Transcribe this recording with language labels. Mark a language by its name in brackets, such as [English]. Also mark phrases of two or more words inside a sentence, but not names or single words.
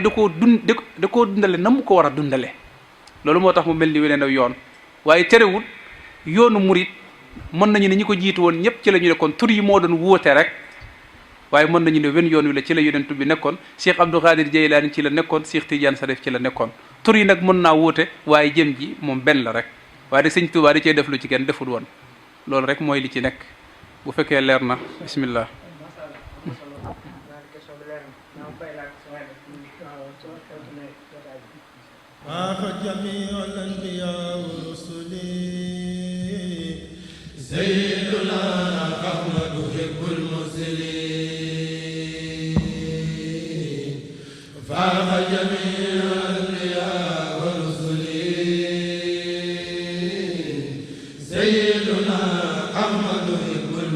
[Wolof] da koo dundale na mu ko war a dundale loolu moo tax mu mel ni weneen aw yoon waaye terewul yoonu murit mën nañu ne ñi ko jiitu woon ñëpp ci la ñu nekkoon tur yi moo doon wóote rek waaye mën nañu ne wen yoon wi la ci la yonent bi nekkoon Cheikh Abdou Khadir Jeylaani ci la nekkoon Cheikh Tidiane Sarif ci la nekkoon tur yi nag mën naa wóote waaye jëm ji moom benn la rek waaye de sëñ Tuubaa di cee def lu ci kenn deful woon loolu rek mooy li ci nekk bu fekkee leer na bismillah [Arabic] جميع الأنبياء والرسل سيدنا أحمد حب المرسلين فاق جميع الأنبياء والرسل سيدنا أحمد حب